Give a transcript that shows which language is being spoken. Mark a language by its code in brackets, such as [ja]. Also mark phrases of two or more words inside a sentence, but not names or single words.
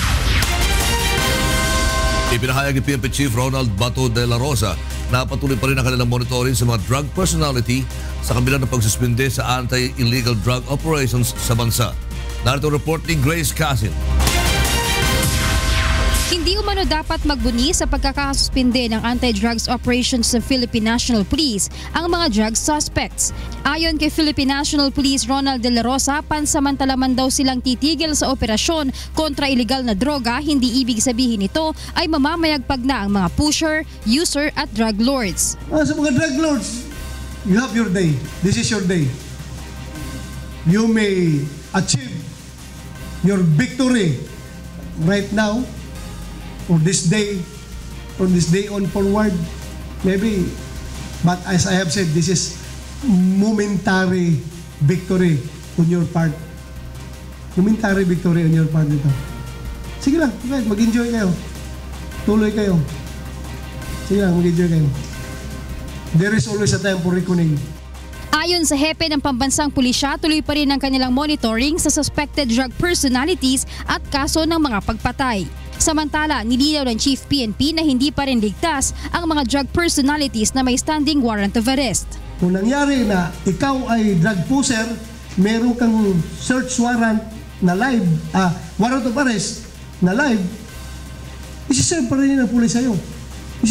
[tl] Ipinahayag ni PNP Chief Ronald Bato de la Rosa na patuloy pa rin ang kanilang monitoring sa mga [en] drug personality [tl] sa kabila ng pagsuspinde sa [en] anti-illegal drug operations [tl] sa bansa. Narito ang report ni Grace Casin. Hindi umano dapat magbuni sa pagkakasuspinde ng [en] anti-drugs operations [tl] sa Philippine National Police ang mga [en] drug suspects. [tl] Ayon kay Philippine National Police Ronald de la Rosa, pansamantala man daw silang titigil sa operasyon kontra illegal na droga, hindi ibig sabihin nito ay mamamayagpag na ang mga pusher, user at drug lords. Sa mga [en] drug lords, you have your day. This is your day. You may achieve your victory right now, or this day on forward, maybe. But as I have said, this is momentary victory on your part. Momentary victory on your part dito. [tl] Sige lang, mag-enjoy kayo. Tuloy kayo. Sige lang, mag-enjoy kayo. [en] There is always a time for reckoning. [tl] Ayon sa hepe ng pambansang pulisya, tuloy pa rin ang kanilang monitoring sa [en] suspected drug personalities [tl] at kaso ng mga pagpatay. Samantala, nilinaw ng Chief PNP na hindi pa rin ligtas ang mga [en] drug personalities [tl] na may [en] standing warrant of arrest. [tl] Kung nangyari na ikaw ay [en] drug pusher, [tl] meron kang [en] search warrant [tl] na live, [en] warrant of arrest [tl] na live, isi-serve pa rin ng pulis sa'yo.